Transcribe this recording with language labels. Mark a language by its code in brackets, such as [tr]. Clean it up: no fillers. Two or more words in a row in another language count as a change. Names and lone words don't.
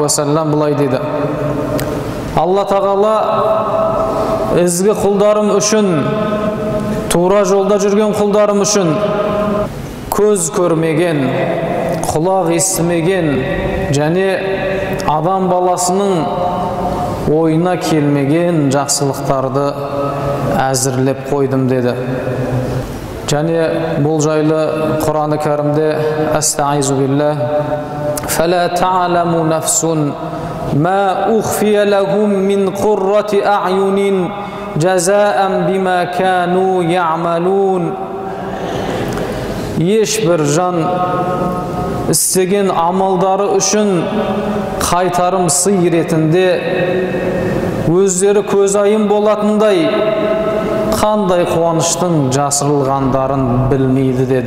[kk] уассалам былай дейді: Алла Тағала ізгі құлдарым үшін, тура жолда жүрген құлдарым үшін көз көрмеген, құлақ естімеген және адам баласының ойына келмеген жақсылықтарды әзірлеп қойдым деді. Және бұл жайлы Құраны кәрімде [ar] أستعيذ بالله «فلا تعلم نفس ما أخفي لهم من قرة أعين جزاء بما كانوا يعملون». [kk] Ешбір жан істеген амалдары үшін қайтарым сый ретінде өздері көзайым болатындай қандай қуаныштың жасырылғандарын білмейді деді.